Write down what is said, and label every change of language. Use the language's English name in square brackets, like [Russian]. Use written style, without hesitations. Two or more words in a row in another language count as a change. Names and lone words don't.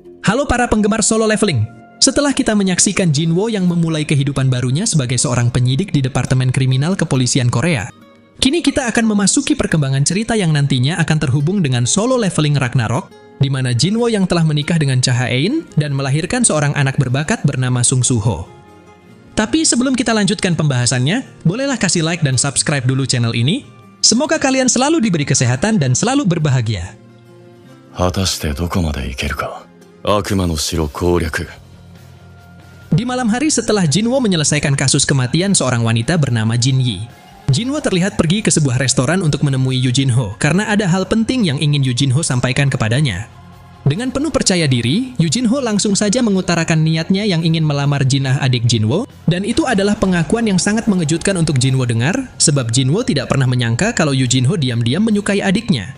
[Indonesian] Halo para penggemar solo leveling. Setelah kita menyaksikan Jinwo yang memulai kehidupan barunya sebagai seorang penyidik di Departemen Kriminal Kepolisian Korea, kini kita akan memasuki perkembangan cerita yang nantinya akan terhubung dengan solo leveling Ragnarok, di mana Jinwo yang telah menikah dengan Cha Ha-eun dan melahirkan seorang anak berbakat bernama Sung Soo-ho. Tapi sebelum kita lanjutkan pembahasannya, bolehlah kasih like dan subscribe dulu channel ini. Semoga kalian selalu diberi kesehatan dan selalu berbahagia. [Japanese] 果たしてどこまで行けるか。悪魔の城攻略。 [Indonesian] Di malam hari setelah Jinwo menyelesaikan kasus kematian seorang wanita bernama Jin Yi, Jinwo terlihat pergi ke sebuah restoran untuk menemui Yoo Jin-ho karena ada hal penting yang ingin Yoo Jin-ho sampaikan kepadanya. Dengan penuh percaya diri, Yoo Jin-ho langsung saja mengutarakan niatnya yang ingin melamar Jin-ah adik Jinwo, dan itu adalah pengakuan yang sangat mengejutkan untuk Jinwo dengar, sebab Jinwo tidak pernah menyangka kalau Yoo Jin-ho diam-diam menyukai adiknya.